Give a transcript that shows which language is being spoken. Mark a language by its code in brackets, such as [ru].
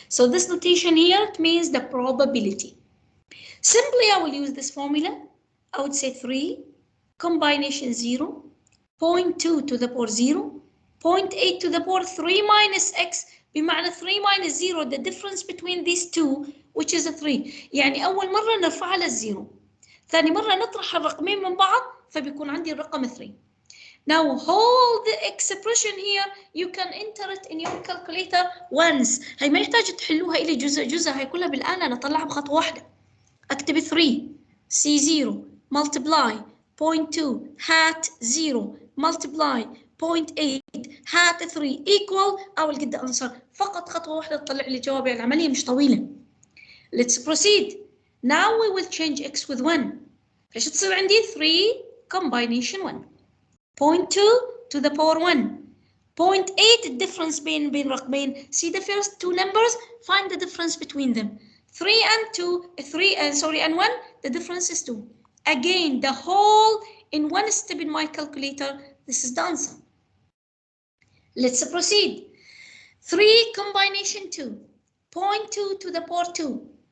[en] So this notation here, it means the probability. Simply, I will use this formula. I would say 3, combination 0, 0.2 to the power 0, 0.8 to the power 3 minus x, [ar] بمعنى [en] 3 minus 0, the difference between these two, which is a 3. [ar] يعني أول مرة نرفعها للزيرو. ثاني مرة نطرح الرقمين من بعض فبيكون عندي الرقم 3. [en] Now hold the expression here, you can enter it in your calculator once. [ar] هي ما يحتاج تحلوها إلي جزء جزء، هي كلها بالآلة أنا أطلعها بخطوة واحدة. أكتب [en] 3 C0 multiply 0.2 hat 0 multiply 0.8 hat 3 equal I will get the answer. [ar] فقط خطوة واحدة تطلع لي جوابي، العملية مش طويلة. [en] Let's proceed. Now we will change x with 1. [ar] فايش تصير عندي [en] 3 combination 1. 0.2 to the power 1. [ar] 0.8 difference بين رقمين. [en] See the first two numbers, find the difference between them. 3 and 2, 3 and 1, the difference is 2. Again, the whole in one step in my calculator, this is the answer. Let's proceed. 3 combination 2. 0.2 to the power 2.